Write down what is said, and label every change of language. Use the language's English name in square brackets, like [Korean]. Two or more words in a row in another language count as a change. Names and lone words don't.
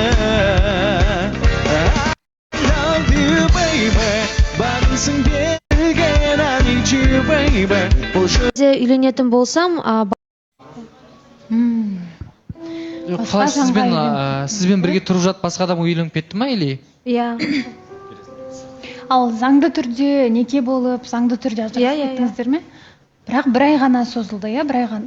[English] Love you baby, [Kazakh] бағынсың берген, [English] I need you baby. [Kazakh] Үйленетін болсам, сізбен бірге тұрып жат басқа адам үйленіп кетті ма или? Иә. Ал заңды түрде неке болып, заңды түрде ажырасып кеттіңіздер ме? Бірақ бір ай ғана созылды, иә, бір ай ғана.